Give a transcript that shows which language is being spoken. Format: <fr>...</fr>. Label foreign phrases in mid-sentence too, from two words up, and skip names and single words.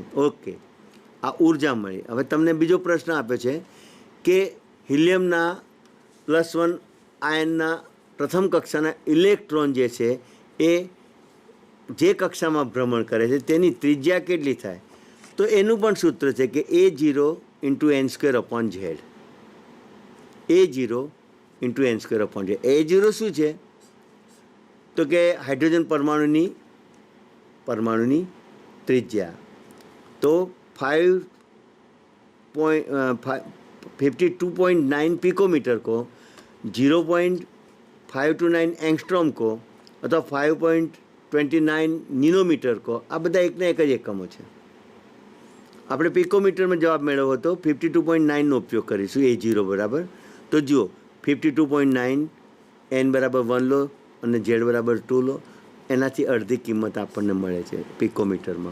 <gu>ઓકે, આ ઉર્જા મળી. હવે તમને બીજો પ્રશ્ન આપ્યો છે કે હિલિયમના +1 આયનના પ્રથમ કક્ષાના ઇલેક્ટ્રોન જે છે એ જે કક્ષામાં ભ્રમણ કરે છે તેની ત્રિજ્યા કેટલી થાય? તો એનું પણ સૂત્ર છે કે A0 × n²/z. A0 × n²/z. A0 શું છે? તો કે હાઇડ્રોજન પરમાણુની ત્રિજ્યા. તો 52.9</gu> <hi>पिकोमीटर को 0.529 एंगस्ट्रॉम को अथवा</hi> <gu>5.29 નેનોમીટર को આ બધા એકના એક જ એકમો છે. આપણે પિકોમીટરમાં જવાબ મેળવ્યો હતો 52.9નો ઉપયોગ કરીશું A0 બરાબર. તો જુઓ 52.9 n = 1 લો અને z = 2 લો, એનાથી અડધી કિંમત આપણને મળે છે પિકોમીટરમાં.</gu>